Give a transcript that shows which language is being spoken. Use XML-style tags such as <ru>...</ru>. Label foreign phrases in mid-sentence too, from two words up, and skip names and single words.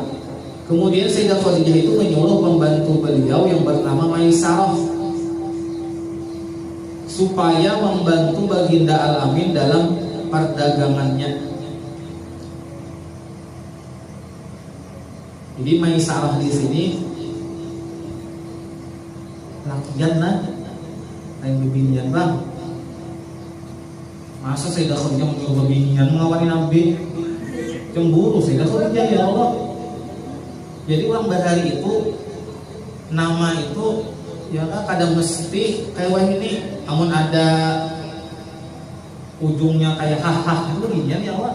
<id>Kemudian Sayyidah Khadijah itu menyuruh pembantu beliau yang bernama Maisarah supaya membantu baginda Al-Amin dalam perdagangannya.</id> <bjn>Jadi Maisarah di sini lakian lah, lain bibinian bang. Masa Sayyidah Khadijah menyuruh bibinian mengawali Nabi? Cemburu Sayyidah Khadijah,</bjn> <ar>ya Allah.</ar> <bjn>Jadi orang Bahari itu nama itu ya kan kadang mesti kayak wah ini, namun ada ujungnya kayak hah itu bibinian</bjn> <ar>ya Allah.</ar>